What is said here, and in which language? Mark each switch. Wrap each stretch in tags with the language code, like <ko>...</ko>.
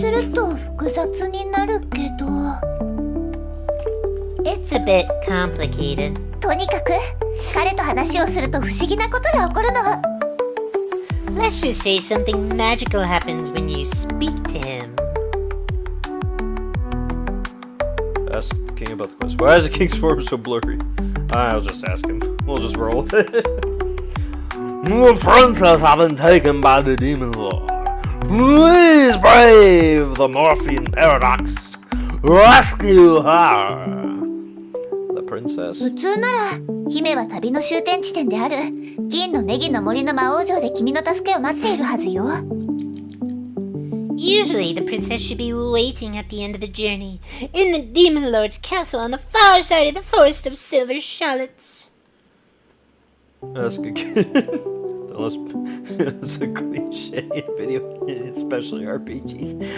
<ja>すると複雑になるけど。</ja> <en>It's a bit complicated.</en> <ja>とにかく彼と話をすると不思議なことが起こるの。</ja> <en>Let's just say something magical happens when you speak to him. Ask the king about the quest. Why is the king's form so blurry? I'll just ask him. We'll just roll with it. The princess has been taken by the demon lord. Please brave the Morphean Paradox. Rescue her. The princess?</en> <ja>普通なら姫は旅の終点地点である銀のネギの森の魔王城で君の助けを待っているはずよ。</ja> <en>Usually the princess should be waiting at the end of the journey in the Demon Lord's castle on the far side of the Forest of Silver Shallots. Ask again. Unless it's a cliche in video, especially RPGs.</en>